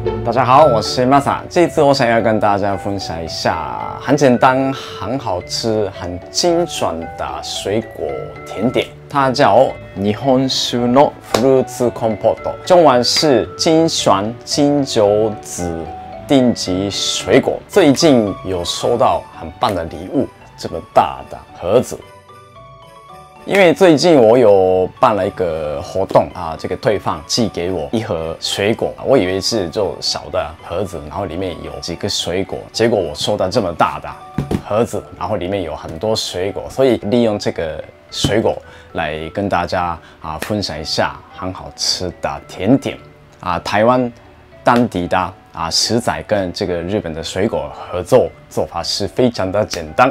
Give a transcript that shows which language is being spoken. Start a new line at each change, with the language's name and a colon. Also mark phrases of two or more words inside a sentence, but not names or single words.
Chinese: 大家好，我是 Masa。这次我想要跟大家分享一下很简单、很好吃、很精选的水果甜点，它叫
Japanese: 日本酒のフルーツコンポート，
Chinese: 中文是精选金酒籽顶级水果。最近有收到很棒的礼物，这么大的盒子。因为最近我有办了一个活动啊，这个对方寄给我一盒水果，我以为是就小的盒子，然后里面有几个水果，结果我收到这么大的盒子，然后里面有很多水果，所以利用这个水果来跟大家分享一下很好吃的甜点啊，台湾当地的食材跟这个日本的水果合作，做法是非常的简单。